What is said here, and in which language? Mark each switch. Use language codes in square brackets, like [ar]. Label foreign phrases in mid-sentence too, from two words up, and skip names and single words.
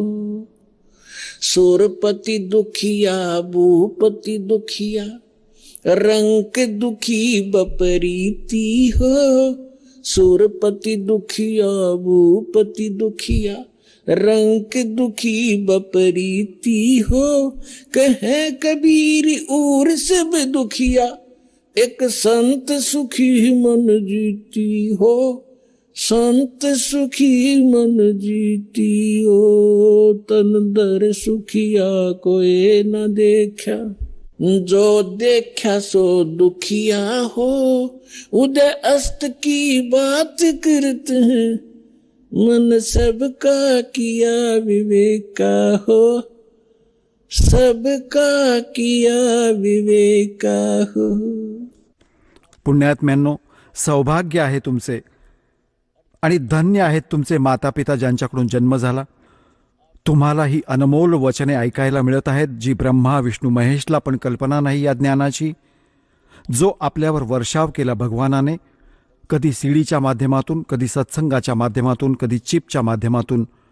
[hi] सूरपति दुखिया भूपति दुखिया रंक दुखी बपरीति हो। सूरपति दुखिया भूपति दुखिया रंक दुखी बपरीति हो। कहे कबीर और सब दुखिया एक संत सुखी मन जीती हो। संत सुखी मन जीती हो तन दर सुखिया। कोई न देखा जो देखा सो दुखिया हो। उदय अस्त की बात करते हैं मन सबका किया विवेका हो। सबका किया विवेका हो। [mr] पुण्यात्म्यांनो, सौभाग्य आहे तुमचे आणि धन्य आहेत तुमचे माता पिता ज्यांच्याकडून जन्म झाला. तुम्हाला ही अनमोल वचने ऐकायला मिळत आहेत जी ब्रह्मा विष्णू महेशला पण कल्पना नाही या ज्ञानाची. जो आपल्यावर वर्षाव केला भगवानाने, कधी सीडीच्या माध्यमातून, कधी सत्संगाच्या माध्यमातून, कधी चिपच्या माध्यमातून.